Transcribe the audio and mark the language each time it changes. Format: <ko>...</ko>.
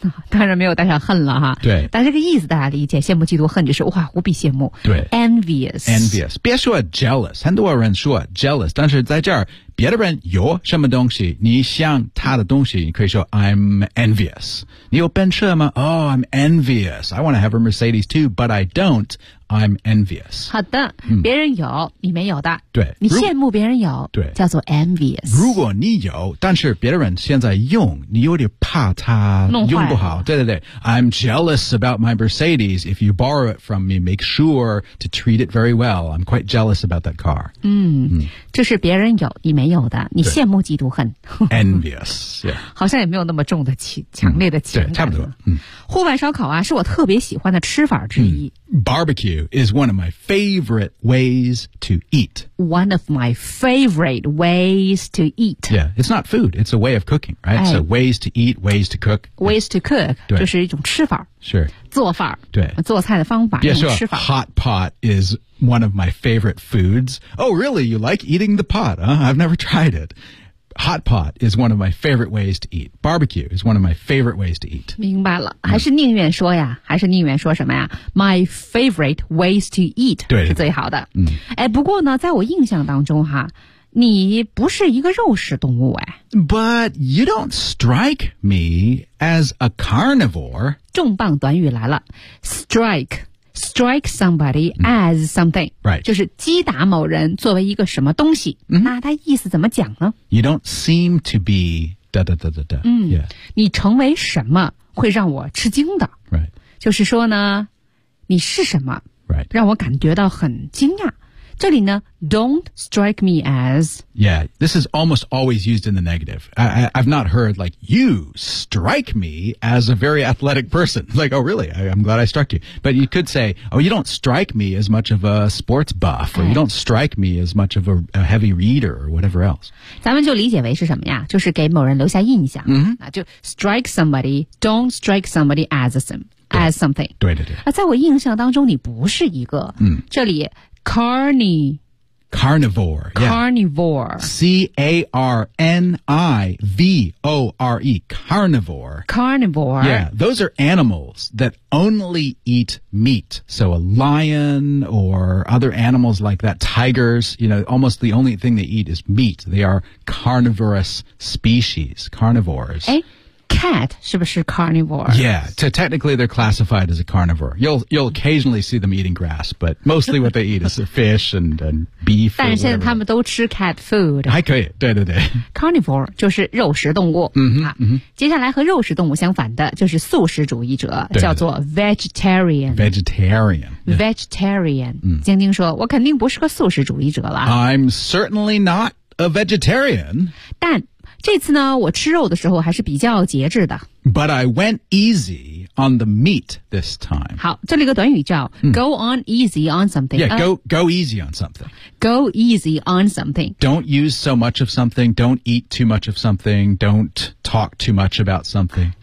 <zh>当然没有带上恨了哈，对，但这个意思大家理解，羡慕嫉妒恨就是哇无比羡慕，对</zh> <en>envious</en> <zh>别说 jealous, 很多人说 jealous, 但是在这儿别的人有什么东西你想他的东西，你可以说</zh> <en>I'm envious,</en> <zh>你有奔驰吗？</zh> <en>Oh, I'm envious, I want to have a Mercedes too, but I don't, I'm envious.</en> <zh>好的、别人有你没有的，对，你羡慕别人有，对，叫做 envious。如果你有但是别人现在用，你有点怕他用不好，对对对。</zh> <en>I'm jealous about my Mercedes. If you borrow it from me, make sure to treat it very well. I'm quite jealous about that car.</en> <zh>这是别人有你没有的，你羡慕嫉妒恨。</zh> <en>Envious、yeah.</en> <zh>好像也没有那么重的强烈的情感。对，差不多。户外烧烤啊是我特别喜欢的吃法之一。</zh> <en>Barbecue is one of my favorite ways to eat. One of my favorite ways to eat. Yeah, it's not food. It's a way of cooking, right? So ways to eat, ways to cook. Ways to cook</en> <zh>就是一种吃法。</zh> <en>Sure.</en> <zh>做法。对。做菜的方法。</zh> <en>Yeah,</en> <zh>用吃法。</zh> <en>Hot pot is one of my favorite foods. Oh, really? You like eating the pot, huh? I've never tried it. Hot pot is one of my favorite ways to eat. Barbecue is one of my favorite ways to eat.</en> <zh>明白了，还是宁愿说呀，还是宁愿说什么呀 ？</zh> <en>My favorite ways to eat</en> <zh>对是最好的。哎，不过呢，在我印象当中哈，你不是一个肉食动物哎。</zh> <en>But you don't strike me as a carnivore.</en> <zh>重磅短语来了 ，strike</zh> <en>strike somebody as something. Right.</en> <zh>就是击打某人作为一个什么东西。那它意思怎么讲呢？</zh> <en>You don't seem to be... da da da da da. 嗯、yeah.</en> <zh>你成为什么会让我吃惊的。</zh> <en>Right.</en> <zh>就是说呢，你是什么、</zh> <en>right.</en> <zh>让我感觉到很惊讶。这里呢</zh> <en>don't strike me as... Yeah, this is almost always used in the negative. I've not heard, like, you strike me as a very athletic person. Like, oh, really? I'm glad I struck you. But you could say, oh, you don't strike me as much of a sports buff, or you don't strike me as much of a heavy reader, or whatever else.</en> <zh>咱们就理解为是什么呀？就是给某人留下印象。</zh> <en>Mm-hmm. 就 strike somebody, don't strike somebody as something.</en> <zh>对对对。在我印象当中你不是一个。嗯。这里Carnivore.</zh> <en>Carnivore.、 Yeah. C-A-R-N-I-V-O-R-E. Carnivore. Carnivore. Yeah, those are animals that only eat meat. So a lion or other animals like that, tigers, you know, almost the only thing they eat is meat. They are carnivorous species, carnivores.</en> <zh>Cat 是不是 carnivore?</zh> <en>Yeah, so technically they're classified as a carnivore. You'll occasionally see them eating grass, but mostly what they eat is fish and beef.</en> <zh>但是现在他们都吃</zh> <en>cat food.</en> <zh>还可以，对对对。 Carnivore 就是肉食动物。嗯、mm-hmm, 哼、mm-hmm. 啊。接下来和肉食动物相反的就是素食主义者，对对对叫做 vegetarian。</zh> <en>Vegetarian、 yeah.。 Vegetarian。</en> <zh>晶晶说：“我肯定不是个素食主义者了。</zh> <en>”I'm certainly not a vegetarian.</en> <zh>但这次呢我吃肉的时候还是比较节制的。</zh> <en>But I went easy on the meat this time.</en> <zh>好，这里一个短语叫、</zh> <en>go on easy on something. Yeah, go easy on something. Go easy on something. Don't use so much of something. Don't eat too much of something. Don't talk too much about something.</en>